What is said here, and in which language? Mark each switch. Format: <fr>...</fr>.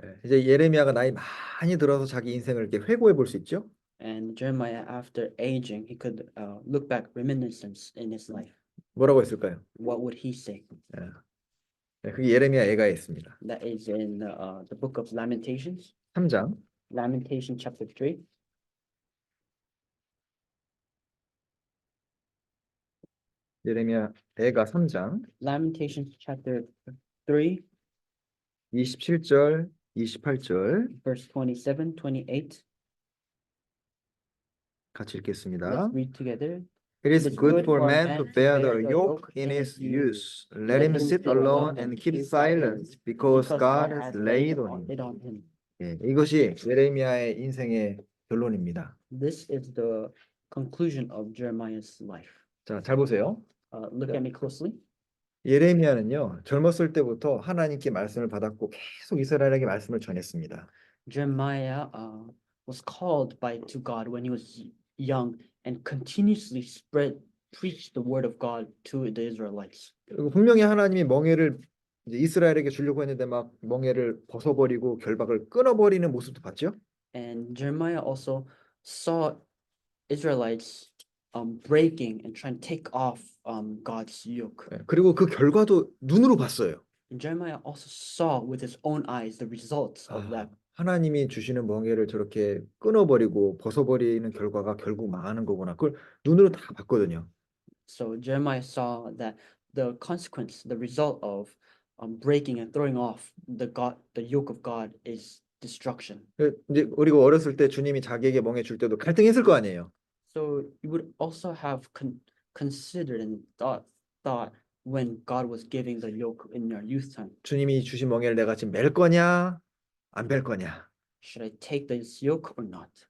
<ko>예, 이제 예레미야가 나이 많이 들어서 자기 인생을 이렇게 회고해 볼 수 있죠.</ko> <en>And Jeremiah, after aging, he could look back, reminiscence in his life.</en> <ko>뭐라고 했을까요?</ko> <en>What would he say?</en> <ko>예. 예, 그게 예레미야 애가에 있습니다.</ko> <en>That is in the book of Lamentations,</en> <ko>3장</ko> <en>Lamentation chapter 3.</en> <ko>예레미야 애가 3장</ko> <en>Lamentations chapter 3,</en> <ko>27절 28절</ko> <en>verse 27, 28.</en> <ko>같이 읽겠습니다.</ko> <en>Let's read together. It is good for man to bear the yoke in his youth. Let him sit alone and keep silence, because God has laid on it on him.</en> <ko>예, 이것이 예레미야의 인생의 결론입니다.</ko> <en>This is the conclusion of Jeremiah's life.</en> <ko>자, 잘 보세요.</ko> <en>Look at me closely.</en> <ko>예레미야는요, 젊었을 때부터 하나님께 말씀을 받았고 계속 이스라엘에게 말씀을 전했습니다.</ko> <en>Jeremiah was called to God when he was young and continuously preached the word of God to the Israelites.</en> <ko>그리고 분명히 하나님이 멍에를 이제 이스라엘에게 주려고 했는데 막 멍에를 벗어버리고 결박을 끊어버리는 모습도 봤죠.</ko> <en>And Jeremiah also saw Israelites breaking and trying to take off God's yoke.</en> <ko>예, 그리고 그 결과도 눈으로 봤어요.</ko> <en>And Jeremiah also saw with his own eyes the results of that.</en> <ko>하나님이 주시는 멍에를 저렇게 끊어버리고 벗어버리는 결과가 결국 망하는 거구나. 그걸 눈으로 다 봤거든요.</ko> <en>So Jeremiah saw that the consequence, the result of breaking and throwing off the yoke of God is destruction.</en> <ko>이제 그리고 어렸을 때 주님이 자기에게 멍에 줄 때도 갈등했을 거 아니에요.</ko> <en>So you would also have considered and thought when God was giving the yoke in your youth time.</en> <ko>주님이 주신 멍에를 내가 지금 맬 거냐, 안 뺄 거냐.</ko> <en>Should I take this yoke or not?</en>